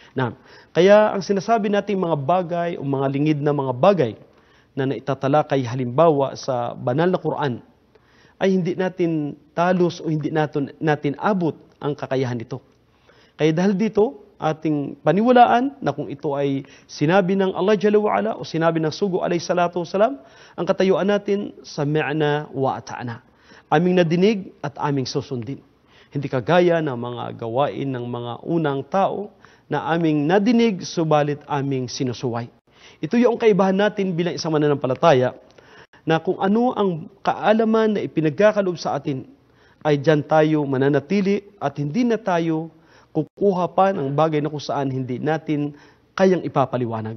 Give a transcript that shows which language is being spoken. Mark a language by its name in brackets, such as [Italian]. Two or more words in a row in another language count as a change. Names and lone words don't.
[Filipino] Kaya ang sinasabi nating mga bagay o mga lingid na mga bagay na naitatalakay halimbawa sa banal na Quran, ay hindi natin talos o hindi natin abot ang kakayahan nito. Kaya dahil dito, ating paniwalaan na kung ito ay sinabi ng Allah [Arabic] جل وعلا [Filipino] o sinabi ng Sugo [Arabic] عليه الصلاة والسلام, [Filipino] ang katayuan natin [Arabic] سمعنا وأطعنا. [Filipino] Aming nadinig at aming susundin. Hindi kagaya ng mga gawain ng mga unang tao na aming nadinig subalit aming sinusuway. Ito yung kaibahan natin bilang isang mananampalataya na kung ano ang kaalaman na ipinagkakaloob sa atin ay dyan tayo mananatili at hindi na tayo kukuha pa ng bagay na kung saan hindi natin kayang ipapaliwanag.